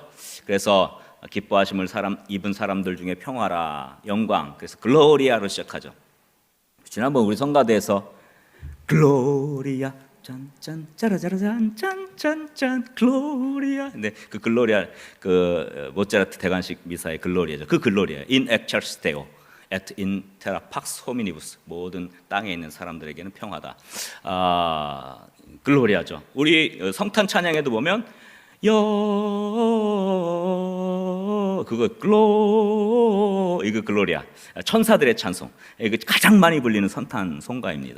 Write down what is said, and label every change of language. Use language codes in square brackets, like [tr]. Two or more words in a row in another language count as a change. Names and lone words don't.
[ko] 그래서 기뻐하심을 입은 사람들 중에 평화라, 영광. 그래서 글로리아로 시작하죠. 지난번 우리 성가대에서 글로리아 짠짠 짜라짜라짠 짠짠짠 글로리아. 근데 그 글로리아 모차르트 대관식 미사의 글로리아죠. 그 글로리아 [la] in excelsis Deo et in terra pax hominibus. [ko] 모든 땅에 있는 사람들에게는 평화다. 글로리아죠. 우리 성탄 찬양에도 보면 이거 글로리아, 천사들의 찬송, 이거 가장 많이 불리는 성탄 송가입니다.